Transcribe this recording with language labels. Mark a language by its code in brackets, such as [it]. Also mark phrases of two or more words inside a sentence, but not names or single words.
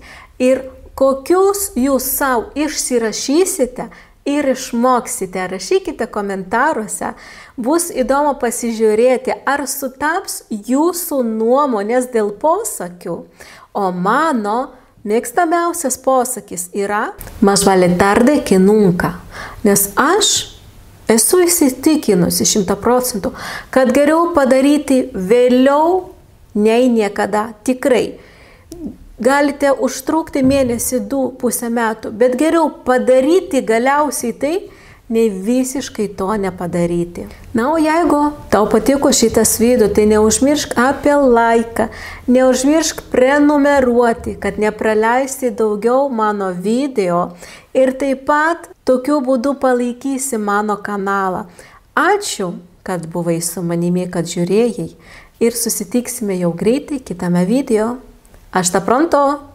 [lt] Ir kokius jūs savo išsirašysite ir išmoksite. Rašykite komentaruose. Bus įdomu pasižiūrėti, ar sutaps jūsų nuomonės dėl posakių. O mano mėgstamiausias posakis yra [es] más vale tarde que nunca. [lt] Nes aš esu įsitikinusi 100%, kad geriau padaryti vėliau nei niekada. Tikrai. Galite užtrukti mėnesį, 2,5 metų, bet geriau padaryti galiausiai tai, nei visiškai to nepadaryti. Na, o jeigu tau patiko šitas video, tai neužmiršk apie laiką, neužmiršk prenumeruoti, kad nepraleisti daugiau mano video ir taip pat tokiu būdu palaikysi mano kanalą. Ačiū, kad buvai su manimi, kad žiūrėjai ir susitiksime jau greitai kitame video. [es] Hasta pronto!